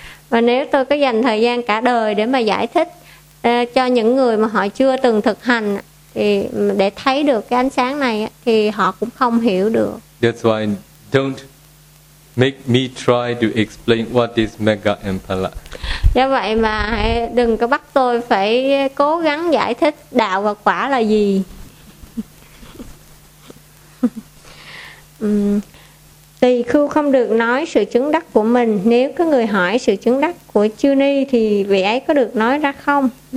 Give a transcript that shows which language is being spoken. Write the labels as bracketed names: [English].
[Vietnamese] Và nếu tôi có dành thời gian cả đời để mà giải thích cho những người mà họ chưa từng thực hành thì để thấy được cái ánh sáng này thì họ cũng không hiểu được. [English] That's why don't make me try to explain what is magga and phala. [Vietnamese] Do vậy mà đừng có bắt tôi phải cố gắng giải thích đạo và quả là gì. Tỳ khưu không được nói sự chứng đắc của mình. Nếu có người hỏi sự chứng đắc của chư ni thì vị ấy có được nói ra không?